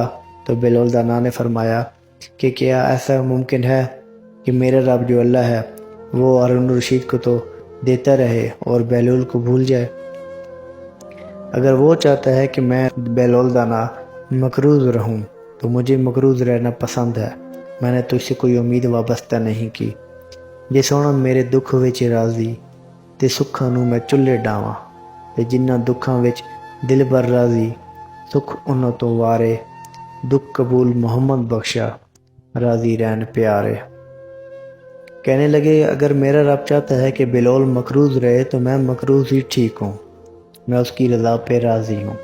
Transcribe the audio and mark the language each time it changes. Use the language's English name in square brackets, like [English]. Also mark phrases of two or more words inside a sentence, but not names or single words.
[Urdu] تو بہلول دانا نے فرمایا کہ کیا ایسا ممکن ہے کہ میرا رب جو اللہ ہے وہ ہارون الرشید کو تو دیتا رہے اور بہلول کو بھول جائے؟ اگر وہ چاہتا ہے کہ میں بہلول دانا مقروض رہوں تو مجھے مقروض رہنا پسند ہے، میں نے تجھ سے کوئی امید وابستہ نہیں کی۔ [Punjabi] جے سونا میرے دکھ وچ راضی تے سکھاں نوں میں چلے ڈاواں، تے جنہاں دکھاں وچ دل بر راضی سکھ انہاں تو وارے، دکھ قبول محمد بخشا راضی رہن پیارے۔ [Urdu] کہنے لگے اگر میرا رب چاہتا ہے کہ بہلول مقروض رہے تو میں مقروض ہی ٹھیک ہوں، میں اس کی رضا پہ راضی ہوں۔